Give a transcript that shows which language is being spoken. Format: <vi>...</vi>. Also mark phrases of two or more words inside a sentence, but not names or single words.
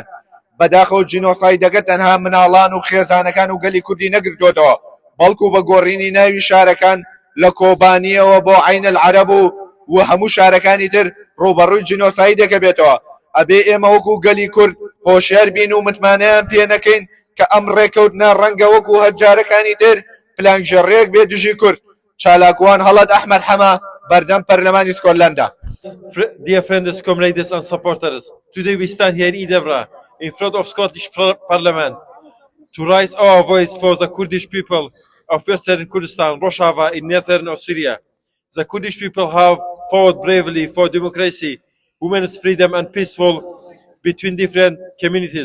<ckb>بەداخەوە جینۆسایدەکە تەنها مناڵان و خێزانەکان و گەلی کوردی نەگرتوێتەوە، بەڵکو بە گۆڕینی ناوی شارەکان لە کۆبانیەوە بۆ عین العەرەب و هەموو شارەکانی تر ڕوبەڕووی جینۆسایدەکە بێتەوە. ئەبێ ئێمە وەکو گەلی کورد هۆشیار بین و متمانەیان پێ نەکەین کە ئەم ڕێکەوتنە ڕەنگە وەکو هەرجارەکانی تر پلانگەڕێک بێ دژی کورد. چالاکوان هەڵەت ئەحمەد حەما بەردەم پەرلەمانی سکۆتلەندا.</ckb> <en>Dear friends, comrades and supporters, today we stand here in Edinburgh in front of Scottish Parliament to raise our voice for the Kurdish people of Western Kurdistan, Rojava in northern of Syria. The Kurdish people have fought bravely for democracy, women's freedom and peaceful between different communities.</en>